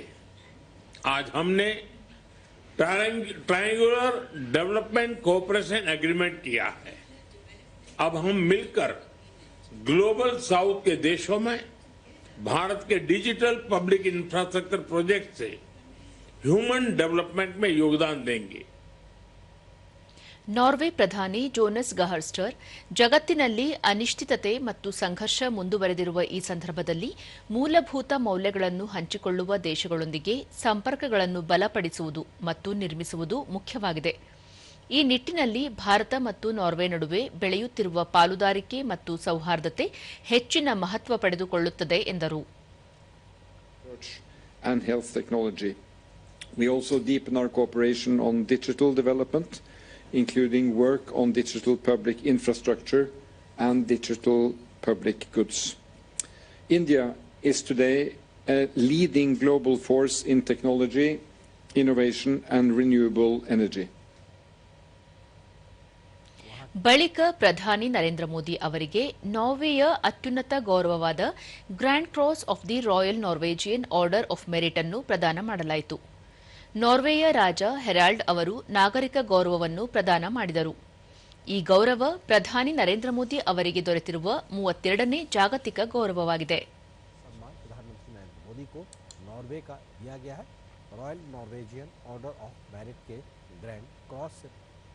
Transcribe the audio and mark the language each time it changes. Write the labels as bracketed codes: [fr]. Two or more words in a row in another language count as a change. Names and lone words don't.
[hi] आज हमने [en] triangular development cooperation agreement [hi] किया है. अब हम मिलकर [en] global south [hi] के देशों में भारत के [en] digital public infrastructure project [hi] से [en] human development [hi] में योगदान देंगे. [kn] ನಾರ್ವೆ ಪ್ರಧಾನಿ ಜೋನಸ್ ಗಹರ್ ಸ್ಟರ್ ಜಗತ್ತಿನಲ್ಲಿ ಅನಿಶ್ಚಿತತೆ ಮತ್ತು ಸಂಘರ್ಷ ಮುಂದುವರೆದಿರುವ ಈ ಸಂದರ್ಭದಲ್ಲಿ ಮೂಲಭೂತ ಮೌಲ್ಯಗಳನ್ನು ಹಂಚಿಕೊಳ್ಳುವ ದೇಶಗಳೊಂದಿಗೆ ಸಂಪರ್ಕಗಳನ್ನು ಬಲಪಡಿಸುವುದು ಮತ್ತು ನಿರ್ಮಿಸುವುದು ಮುಖ್ಯವಾಗಿದೆ. ಈ ನಿಟ್ಟಿನಲ್ಲಿ ಭಾರತ ಮತ್ತು ನಾರ್ವೆ ನಡುವೆ ಬೆಳೆಯುತ್ತಿರುವ ಪಾಲುದಾರಿಕೆ ಮತ್ತು ಸೌಹಾರ್ದತೆ ಹೆಚ್ಚಿನ ಮಹತ್ವ ಪಡೆದುಕೊಳ್ಳುತ್ತದೆ ಎಂದರು. [en] And health technology. We also deepen our cooperation on digital development, including work on digital public infrastructure and digital public goods. India is today a leading global force in technology, innovation and renewable energy. [kn] ಬಳಿಕ ಪ್ರಧಾನಿ ನರೇಂದ್ರ ಮೋದಿ ಅವರಿಗೆ ನಾರ್ವೆಯ ಅತ್ಯುನ್ನತ ಗೌರವವಾದ ಗ್ರ್ಯಾಂಡ್ ಕ್ರಾಸ್ ಆಫ್ ದಿ ರಾಯಲ್ ನಾರ್ವೇಜಿಯನ್ ಆರ್ಡರ್ ಆಫ್ ಮೆರಿಟ್ ಅನ್ನು ಪ್ರದಾನ ಮಾಡಲಾಯಿತು. ನಾರ್ವೆಯ ರಾಜ ಹೆರಾಲ್ಡ್ ಅವರು ನಾಗರಿಕ ಗೌರವವನ್ನು ಪ್ರದಾನ ಮಾಡಿದರು. ಈ ಗೌರವ ಪ್ರಧಾನಿ ನರೇಂದ್ರ ಮೋದಿ ಅವರಿಗೆ ದೊರೆತಿರುವ 32ನೇ ಜಾಗತಿಕ ಗೌರವವಾಗಿದೆ. [hi] प्रधानमंत्री नरेंद्र मोदी को नॉर्वे का दिया गया है रॉयल नॉर्वेजियन ऑर्डर ऑफ मेरिट के ग्रैंड क्रॉस